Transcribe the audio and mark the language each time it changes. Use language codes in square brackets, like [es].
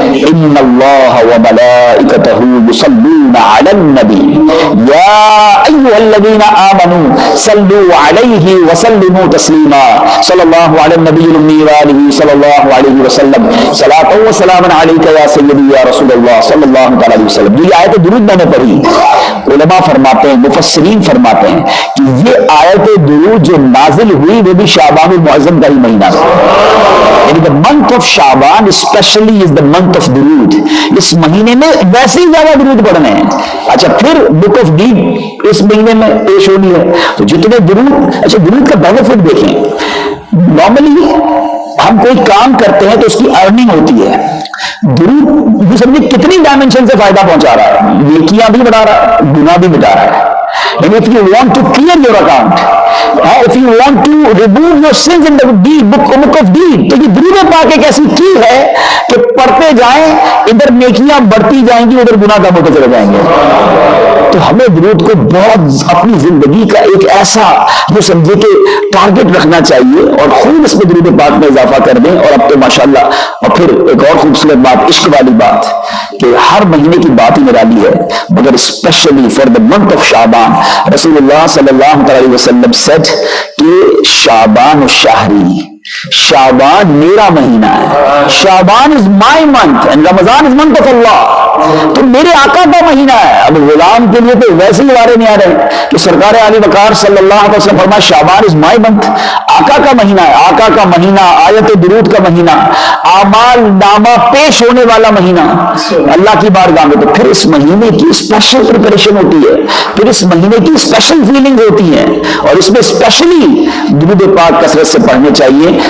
[ar] ان اللہ وملائکتہ یصلون علی النبی یا ایھا الذین آمنوا صلوا علیہ وسلموا تسلیما صلی اللہ علی النبی الامی وآلہ صلی اللہ علیہ وسلم صلاۃ و سلام علیک یا سیدی یا رسول اللہ صلی اللہ علیہ وسلم. [ur] یہ آیت درود میں نے پڑھی. علماء فرماتے ہیں, مفسرین فرماتے ہیں کہ یہ آیت درود جو نازل ہوئی وہ بھی شعبان المعظم کا ہی مہینہ تھا. [en] یعنی the month of Shaban especially is the month of durood. [ur] اس مہینے میں ویسے ہی زیادہ درود پڑھنے ہیں. اچھا پھر [en] book of deed [ur] اس مہینے میں پیش ہونی ہے تو جتنے درود, اچھا درود کا بینیفٹ دیکھیں. نارملی ہم کوئی کام کرتے ہیں تو اس کی ارننگ ہوتی ہے. درود سمجھے کتنی ڈائمینشن سے فائدہ پہنچا رہا ہے, نیکیاں بھی بڑھا رہا ہے, گناہ بھی مٹا رہا ہے. [en] And if you want to clear your account, if you want to remove your sins in the book of deed, [ur] تو یہ درود پاک ایک ایسی کی ہے کہ پڑھتے جائیں, ادھر نیکیاں بڑھتی جائیں گی, ادھر گناہ کم ہوتے چلے جائیں گے. تو ہمیں درود کو بہت اپنی زندگی کا ایک ایسا جو سمجھے کہ ٹارگٹ رکھنا چاہیے اور خوب اس میں درود پاک میں اضافہ کر دیں. اور اب تو ماشاءاللہ, اور پھر ایک اور خوبصورت بات, عشق والی بات, کہ ہر مہینے کی بات ہی نرالی ہے مگر [en] specially for the month of [ur] شعبان رسول اللہ صلی اللہ علیہ وسلم said کہ شعبان الشہری, شعبان میرا مہینہ ہے. [en] شعبان is my month and Ramadan is month of Allah. [ur] تو میرے آقا کا مہینہ ہے. اب غلام کے لیے تو ویسے ہی وارے نہیں آ رہے کہ سرکار علی وقار صلی اللہ علیہ وسلم فرمایا شعبان [en] is my month. [ur] آقا کا مہینہ ہے, آقا کا مہینہ, آیت درود کا مہینہ, اعمال نامہ پیش ہونے والا مہینہ اللہ کی بارگاہ میں. تو پھر اس مہینے کی [en] special preparation [ur] ہوتی ہے, پھر اس مہینے کی [en] special feeling [ur] ہوتی ہیں اور اس میں اسپیشلی درود پاک کثرت سے پڑھنے چاہیے.